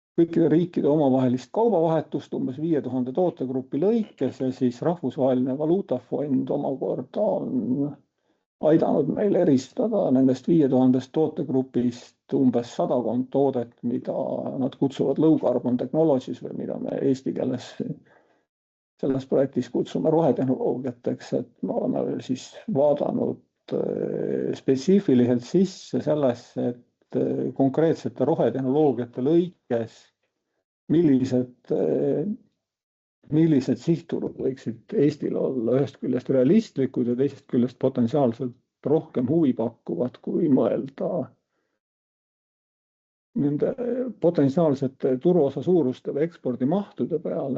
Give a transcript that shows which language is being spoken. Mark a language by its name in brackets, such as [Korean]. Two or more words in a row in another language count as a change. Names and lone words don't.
[Estonian] kõikide riikide omavahelist kaubavahetust umbes 5000 tootegrupi lõikes ja siis Rahvusvaheline Valuutafond omakorda on aidanud meil eristada nendest 5000 tootegrupist umbes 100 toodet, mida nad kutsuvad [English] low carbon technologies [Estonian] või mida me eesti keeles selles projektis kutsume rohetehnoloogiateks, et me oleme siis vaadanud spetsiifiliselt sisse sellesse, et konkreetsete rohetehnoloogiate lõikes, millised sihtturud võiksid Eestil olla ühest küljest realistlikud ja teisest küljest potentsiaalselt rohkem huvi pakkuvad, kui mõelda nende potentsiaalsete turuosa suuruste või ekspordimahtude peale.